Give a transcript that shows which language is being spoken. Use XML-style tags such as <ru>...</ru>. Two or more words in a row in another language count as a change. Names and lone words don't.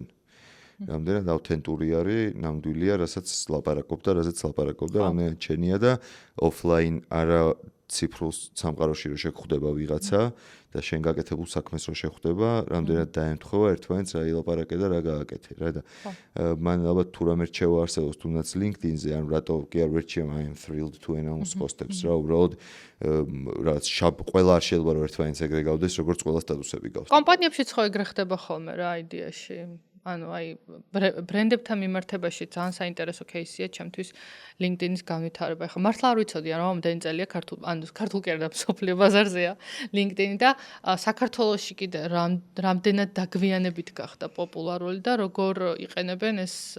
<ka>რამდენად ავთენტური არის, ნამდვილია, რასაც ლაპარაკობ და რასაც ლაპარაკობ და რამდენად შენია და offline არა ციფრულ სამყაროში რომ შეხვდება ვიღაცა და შენ გაკეთებულ საქმეს რომ შეხვდება, რამდენად დაემთხვევა ერთმანეთს რა ილაპარაკე და რა გააკეთე რა და მან ალბათ თუ რამე რჩევა არსებობს თუნდაც LinkedIn-ზე, ან რატო კი არ ვერჩიე,</ka> <en>I am thrilled to announce post-</en> <ka>ებს რა, უბრალოდ რაღაც ყველა არ შეიძლება რომ ერთმანეთს ეგრე გავდეს, როგორც ყველა სტატუსები გავს. კომპანიებშიც ხო ეგრე ხდება ხოლმე რა იდეაში. ანუ აი ბრენდებთან მიმართებაში ძალიან საინტერესო кейსია ჩემთვის LinkedIn-ის განვითარება. ახლა მართლა არ ვიცოდი რა მომდენი წელია ქართულ კი არა და მსოფლიო ბაზარზეა LinkedIn და საქართველოში კიდე რამდენად დაგვიანებით გახდა პოპულარული და როგორ იყენებენ ეს</ka>